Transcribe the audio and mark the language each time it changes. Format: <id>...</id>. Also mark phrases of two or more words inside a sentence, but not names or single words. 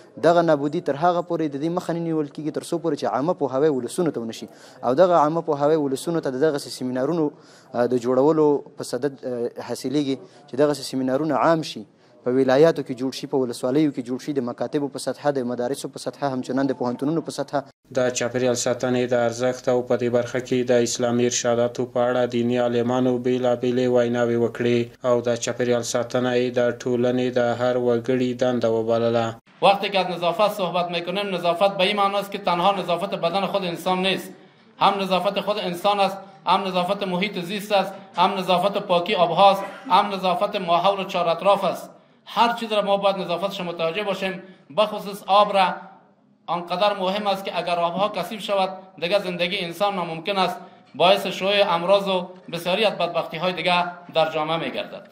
<ps>دغه نابودي تر هغه پورې د دې مخه نه نیول کېږي تر څو پورې چې عامه پوهاوی ولسونو ته ونه شي او دغه عامه پوهاوی ولسونو ته د دغسې سیمینارونو د جوړولو په صدد حاصلیږي چې دغسې سیمینارونه عام شي په ولایاتو کې جوړ شي په ولسوالیو کې جوړ شي د مکاتبو په سطحه د مدارسو په سطحه همچنان د پوهنتونونو په سطحه. د چاپیریال ساتنې د ارزښت او په دې برخه کې د اسلامي ارشاداتو په اړه دیني عالمانو بېلابېلې ویناوې وکړې او د چاپیریال ساتنه یې د ټولنې د هر وګړي دنده وبلله.</ps> <fa>وقتی که از نظافت صحبت میکنیم نظافت به این معناست که تنها نظافت بدن خود انسان نیست، هم نظافت خود انسان است، هم نظافت محیط زیست است، هم نظافت پاکی آبهاست، هم نظافت ماحول چهار اطراف است. هر چیز را ما باید نظافتش متوجه باشیم. بخصوص آب را آنقدر مهم است که اگر آبها کثیف شود دیگر زندگی انسان ناممکن است، باعث شیوع امراض و بسیاری از بدبختی های دیگر در جامعه میگردد.</fa>